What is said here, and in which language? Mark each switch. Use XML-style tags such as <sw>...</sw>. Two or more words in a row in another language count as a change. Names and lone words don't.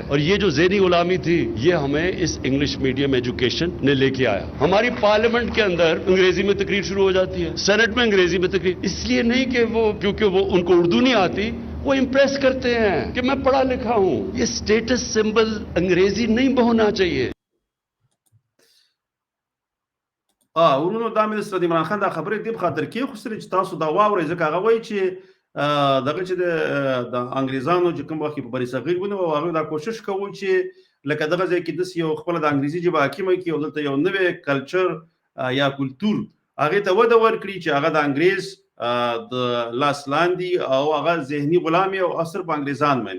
<ur>اور یہ جو ذہنی غلامی تھی یہ ہمیں اس</ur> <en>English medium education</en> <ur>نے لے کے آیا. ہماری پارلیمنٹ کے اندر انگریزی میں تقریر شروع ہو جاتی ہے، سینیٹ میں انگریزی میں تقریر، اس لیے نہیں کہ وہ کیونکہ وہ ان کو اردو نہیں آتی، وہ امپریس کرتے ہیں کہ میں پڑھا لکھا ہوں. یہ</ur> <en>status symbol</en> <ur>انگریزی نہیں ہونا چاہیے.</ur> <ps>ورونو دا مې سره د عمران خان دا خبرې دې په خاطر کې خوستلې چې تاسو دا واورئ، ځکه هغه وایي چې دغه چې د انګریزانو چې کوم وخت په بری صغیر ونیو او هغوی دا کوشش کوو چې لکه دغه ځای کې داسې یو خپله د انګریزي ژبه حاکمه کړي او دلته یو نوی کلچر یا کلتور هغې ته وده ورکړي چې هغه د انګریز د لاس لاندې او هغه ذهني غلامي او اثر په انګریزان مني.</ps>